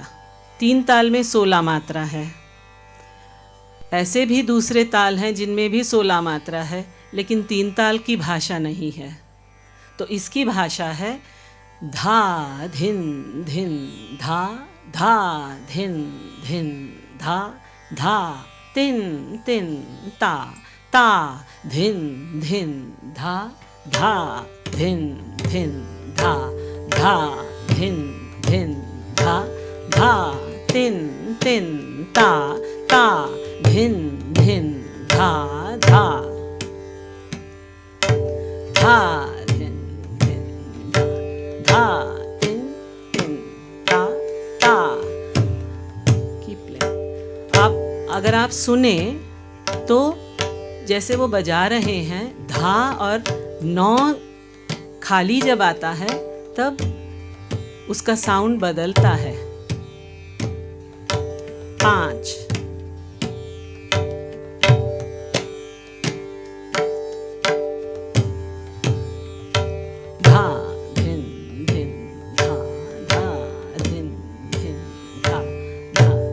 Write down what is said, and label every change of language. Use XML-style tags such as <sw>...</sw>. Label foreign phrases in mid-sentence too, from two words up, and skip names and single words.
<hi>3 ताल में 16 मात्रा है। ऐसे भी दूसरे ताल हैं जिनमें भी 16 मात्रा है, लेकिन 3 ताल की भाषा नहीं है। तो इसकी भाषा है धा धिन धिन धा, धा धिन धिन धा, धा तिन तिन ता, ता धिन धिन धा, धा धिन धिन धा, धा धिन धिन धा, धा तिन तिन ता, ता धिन धिन धा, धा, धा धिन धिन धा, धा तिन तिन ता, ता।</hi> <en>keep playing.</en> <hi>अगर आप सुने तो जैसे वो बजा रहे हैं, धा और नौ खाली जब आता है तब उसका साउंड बदलता है। 5 धा धिन धिन धा धा धिन धिन धा धा।</hi>